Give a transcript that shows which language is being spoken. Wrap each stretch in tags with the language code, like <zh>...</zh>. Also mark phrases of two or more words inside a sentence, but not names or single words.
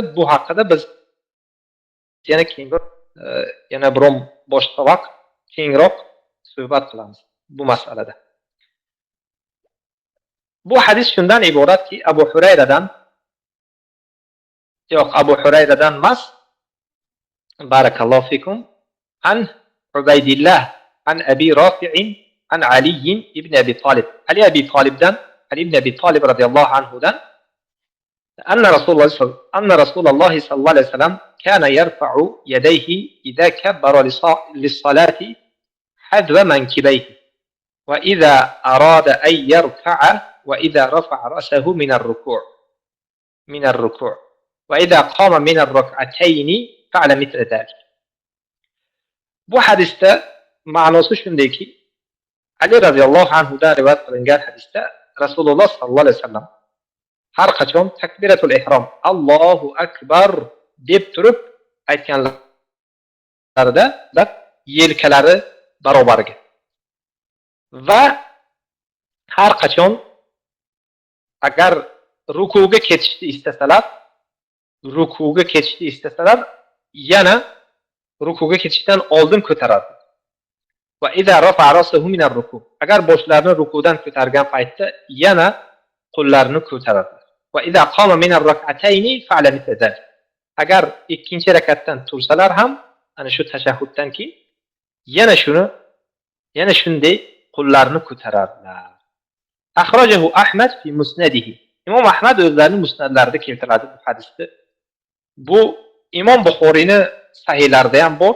<uz>Bu haqida biz yana keyinroq yana biron boshqa vaqt keyinroq suhbat qilamiz bu masalada. Bu hadis shundan iboratki, Abu Hurayradan emas,</uz> <ar>بارك الله فيكم, عن عبيد الله عن أبي رافع عن علي بن أبي طالب. علي بن أبي طالب رضي الله عنه أن رسول الله صلى الله عليه وسلم كان يرفع يديه إذا كبر للصلاة حذو منكبيه وإذا أراد أن يركع وإذا رفع رأسه من الركوع وإذا قام من الركعتين فعل مثل ذلك.</ar> <uz>Bu hadisda ma'nosi shundayki, Ali</uz> <ar>رضي الله عنه</ar> <uz>rivoyat qilingan hadisda Rasululloh</uz> <ar>صلى الله عليه وسلم</ar> <uz>har qachon</uz> <ar>تكبيرة الإحرام الله أكبر</ar> <uz>deb turib aytganlarida yelkalari barobarga va har qachon agar rukuga ketishni istasalar yana rukuga ketishdan oldin ko'taradi.</uz> <ar>وإذا رفع رأسه من الركوع.</ar> <uz>Agar boshlarini rukudan ko'targan paytda yana qo'llarini ko'taradi.</uz> <ar>وإذا قام من الركعتين فعل مثل ذلك.</ar> <uz>Agar ikkinchi rakatdan tursalar ham ana shu tashahhuddan keyin yana shunday qo'llarini ko'tararlar.</uz> <ar>أخرجه أحمد في مسنده.</ar> <uz>Imom Ahmad o'zlarining musnadlarida keltiradi bu hadisni. Bu Imom Buxoriyni sahihlarida ham bor.</uz>